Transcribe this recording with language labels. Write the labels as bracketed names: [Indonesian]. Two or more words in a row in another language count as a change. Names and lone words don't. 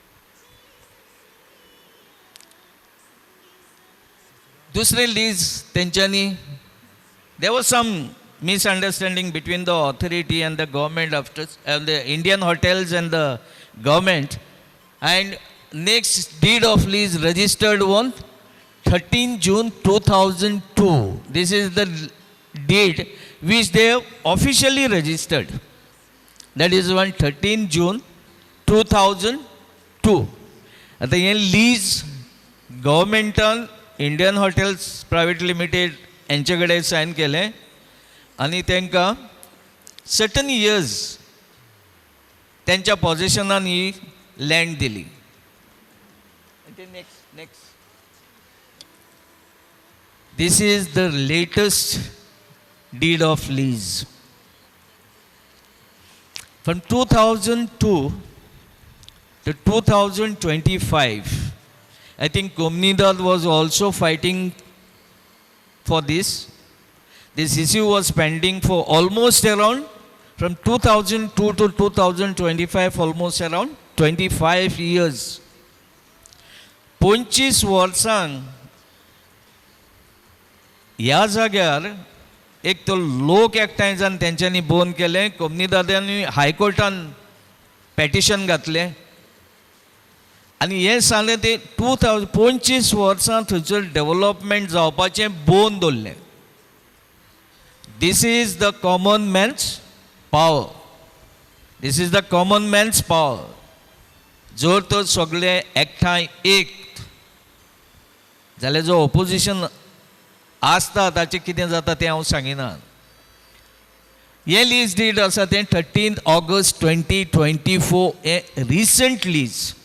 [Marathi] Dusre lease [English] त्यांच्यानी there was some misunderstanding between the authority and the government after the Indian hotels and the government, and next deed of lease registered on 13 June 2002. This is the deed which they have officially registered. That is on 13 June 2002. [Konkani] आता हे लीज गव्हर्मेंटान इंडियन हॉटेल्स प्रायवेट लिमिटेड यांचे कडेन सायन केलें आनी तांकां [English] certain years [Konkani] त्यांच्या पॉझिशनान ही लँड दिली. [English] नेक्स्ट This is the latest deed of lease. From 2002 to 2025, I think Comunidad was also fighting for this. This issue was pending for almost around, from 2002 to 2025, almost around 25 years. [Konkani] 25 वर्सांक ह्या जाग्यार एक तो लोक एकठांय जावन तेंच्यांनी बंद केलें. कोमुनिदादांनी हायकोर्टान पेटिशन घातलें आनी हें सांगलें ते 25 वर्सां थंयसर डेव्हलपमेंट जावपाचें बंद दवरलें. [English] This is the common man's power. This is the common man's power. [Konkani] जर तर सगळे एकठांय एक जाल्यार जो ऑपोजिशन आसता ताचें कितें जाता तें हांव सांगिना. हें [English] lease deed [Konkani] आसा तें 13 ऑगस्ट 2024 हें [English] recent lease.